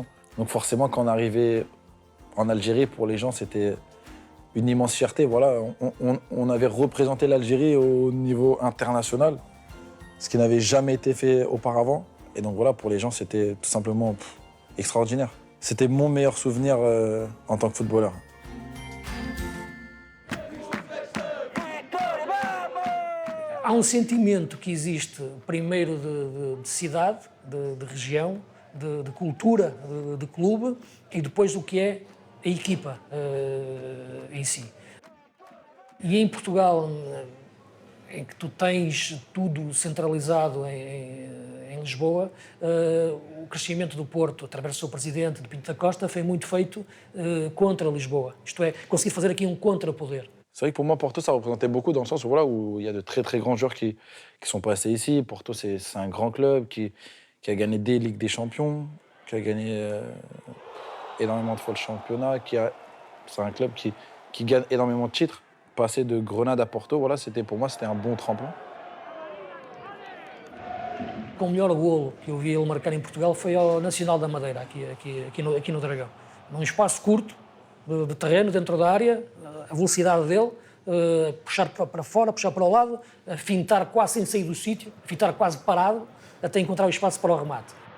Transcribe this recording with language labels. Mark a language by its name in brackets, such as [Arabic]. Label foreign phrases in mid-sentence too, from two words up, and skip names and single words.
[French] Donc forcément, quand on arrivait en Algérie, pour les gens, c'était une immense fierté. Voilà, on avait représenté l'Algérie au niveau international, ce qui n'avait jamais été fait auparavant. Et donc voilà, pour les gens, c'était tout simplement extraordinaire. C'était mon meilleur souvenir en tant que footballeur. [Portuguese] Há sentimento que existe, primeiro de cidade, de região, de cultura, de clube, e depois do que é a equipa em si. E em Portugal, em que tu tens tudo centralizado em Lisboa, o crescimento do Porto, através do seu presidente, de Pinto da Costa, foi muito feito contra Lisboa. Isto é, conseguir fazer aqui contre-poder. [French] C'est vrai que pour moi, Porto, ça représentait beaucoup dans le sens où, voilà, où il y a de très très grands joueurs qui sont passés ici. Porto, c'est un grand club qui a gagné des Ligues des Champions, qui a gagné énormément de fois le championnat. C'est un club qui gagne énormément de titres. Passer de Grenade à Porto, voilà, pour moi, c'était un bon tremplin. [Portuguese] O melhor golo que eu vi ele marcar em Portugal foi ao Nacional da Madeira, aqui no Dragão. Num espaço curto de terreno, dentro da área, a velocidade dele, puxar para fora, puxar para o lado, fintar quase sem sair do sítio, fintar quase parado, até encontrar o espaço para o remate.